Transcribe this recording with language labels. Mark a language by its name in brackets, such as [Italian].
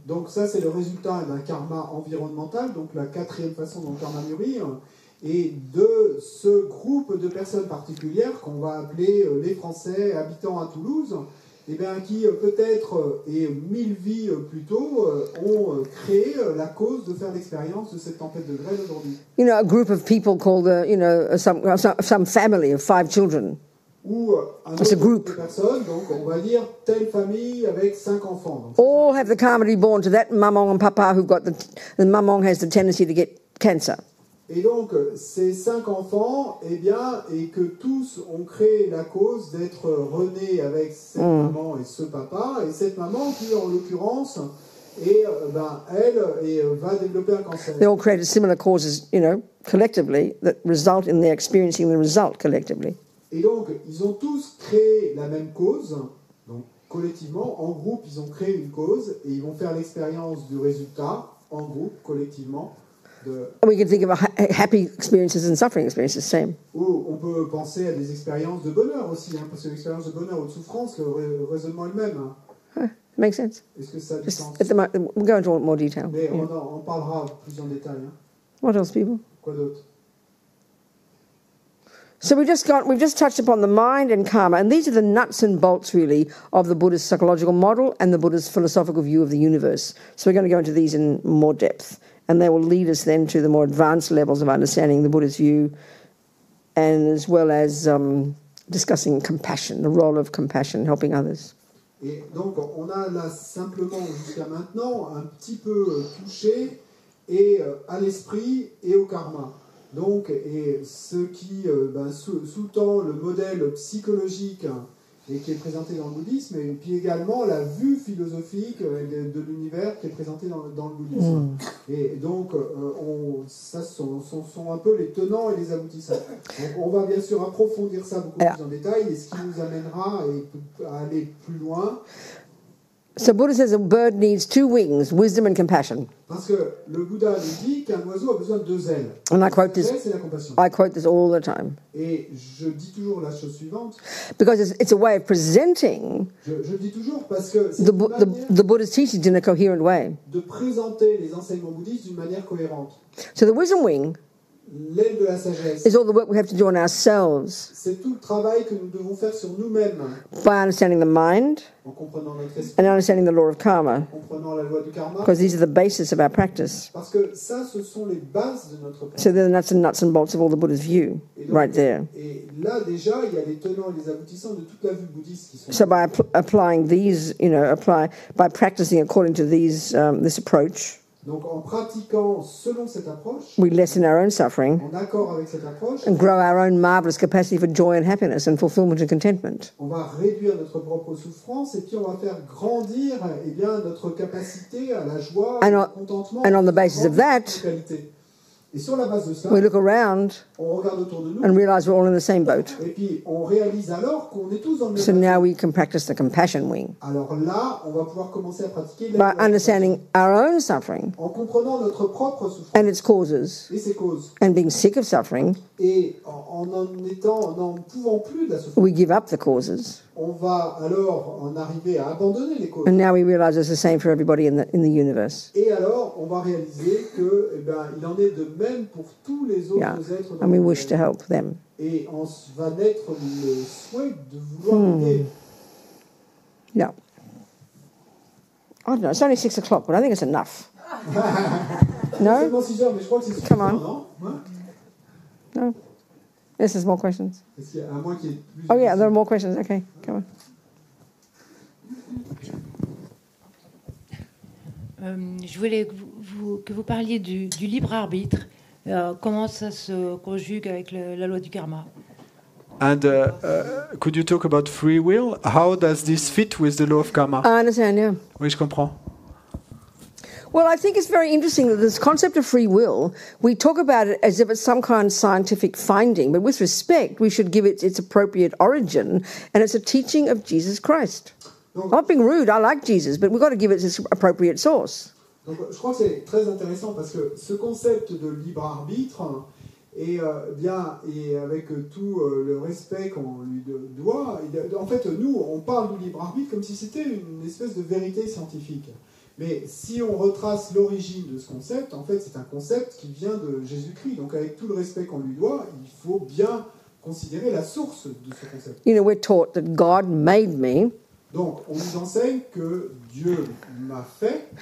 [French] Donc ça, c'est le résultat d'un karma environnemental, donc la quatrième façon dont le karma mûrit, et de ce groupe de personnes particulières qu'on va appeler les Français habitants à Toulouse, qui peut-être, et 1000 vies plus tôt, ont créé la cause de faire l'expérience de cette tempête de grêle aujourd'hui. [English] A group of people called, some family of 5 children. [French] Ou un autre groupe de personnes, donc on va dire telle famille avec 5 enfants. Donc, [English] all have the karma to be born to that maman and papa who've got the maman has the tendency to get cancer. [French] Et donc ces 5 enfants, et que tous ont créé la cause d'être renés avec cette maman et ce papa, et cette maman qui en l'occurrence elle va développer un cancer. [English] They all created similar causes, collectively that result in their experiencing the result collectively. [French] Et donc, ils ont tous créé la même cause, donc collectivement, en groupe, ils ont créé une cause, et ils vont faire l'expérience du résultat, en groupe, collectivement. [English] We can think of happy experiences and suffering experiences, same. [French] Ou on peut penser à des expériences de bonheur aussi, parce que l'expérience de bonheur ou de souffrance, le raisonnement est le même. [English] Makes sense. [French] Est-ce que ça a du sens? [English] We'll go into more detail. [French] Mais on parlera plus en détail. [English] What else, people? [French] Quoi d'autre? [English] So we've just touched upon the mind and karma, and these are the nuts and bolts, really, of the Buddhist psychological model and the Buddhist philosophical view of the universe. So we're going to go into these in more depth, and they will lead us then to the more advanced levels of understanding the Buddhist view, and as well as discussing compassion, the role of compassion, helping others. [French] Et donc, on a là simplement, jusqu'à maintenant, un petit peu touché et à l'esprit et au karma. Donc, et ce qui sous-tend le modèle psychologique et qui est présentée dans le bouddhisme, et puis également la vue philosophique de l'univers qui est présentée dans le bouddhisme. Et donc, ça sont un peu les tenants et les aboutissants. Donc, on va bien sûr approfondir ça beaucoup plus en détail, et ce qui nous amènera à aller plus loin. [English] So Buddha says a bird needs 2 wings, wisdom and compassion. [French] Parce que le Bouddha nous dit qu'un oiseau a besoin de 2 ailes. [English] And I quote this. [French] C'est la compassion. [English] I quote this all the time. [French] Et je dis toujours la chose suivante. [English] Because it's a way of presenting [French] Je dis toujours parce que c'est une manière [English] the Buddha's teachings in a coherent way. [French] de présenter les enseignements bouddhistes d'une manière cohérente. [English] So the wisdom wing [French] L'aile de la sagesse, [English] is all the work we have to do on ourselves [French] c'est tout le travail que nous devons faire sur nous-mêmes, [English] by understanding the mind [French] en comprenant notre esprit, [English] and understanding the law of karma, [French] en comprenant la loi du karma, [English] because these are the basis of our practice. [French] parce que ça, ce sont les bases de notre pratique. [English] So they're the nuts and bolts of all the Buddha's view, [French] Et donc, [English] right there. [French] Et là, déjà, il y a les tenants et les aboutissants de toute la vue bouddhiste qui sont. [English] So by applying these, by practicing according to these, this approach, [French] Donc, en pratiquant selon cette approche, [English] we lessen our own suffering [French] en accord avec cette approche, [English] and grow our own marvelous capacity for joy and happiness and fulfillment and contentment. [French] on va réduire notre propre souffrance et puis on va faire grandir notre capacité à la joie, au contentement. [English] And on the basis of that, [French] et sur la base de ça, [English] we look around [French] on regarde autour de nous [English] and realize we're all in the same boat. [French] et puis on réalise alors qu'on est tous dans le même [English] So [French] bateau. [English] now we can practice the compassion wing [French] Alors là, on va pouvoir commencer à pratiquer [English] by understanding our own suffering [French] en comprenant notre propre souffrance [English] and its causes [French] et ses causes. [English] and being sick of suffering, [French] Et n'en pouvant plus de la souffrance, [English] we give up the causes. [French] on va alors en arriver à abandonner les causes. [English] And now we realize it's the same for everybody in the universe. [French] Et alors, on va réaliser que, il en est de même pour tous les autres êtres. [English] And we wish to help them. [French] Et on va naître le souhait de vouloir aider. [English] Yeah. I don't know, it's only 6 o'clock, but I think it's enough. [French] C'est [English] No? [French] seulement 6 heures, mais je crois que c'est suffisant, [English] Come on. [French] non? Hein? [English] No? Yes, there's more questions. [French] Est-ce qu'il y a un moins qui est plus... [English] Oh yeah, there are more questions. Okay, come on. [French] Je voulais que vous parliez du libre arbitre. Comment ça se conjugue avec la loi du karma? [English] And could you talk about free will? How does this fit with the law of karma? I understand, yeah. [French] Oui, je comprends. [English] Well, I think it's very interesting that this concept of free will, we talk about it as if it's some kind of scientific finding, but with respect, we should give it its appropriate origin, and it's a teaching of Jesus Christ. I'm not being rude, I like Jesus, but we've got to give it its appropriate source. [French] Donc, je crois que c'est très intéressant parce que ce concept de libre arbitre, et avec tout le respect qu'on lui doit, en fait, nous, on parle du libre arbitre comme si c'était une espèce de vérité scientifique. Mais si on retrace l'origine de ce concept, en fait, c'est un concept qui vient de Jésus-Christ. Donc, avec tout le respect qu'on lui doit, il faut bien considérer la source de ce concept. [English] You know, we're taught that God made me [French] Donc, on nous enseigne que Dieu m'a fait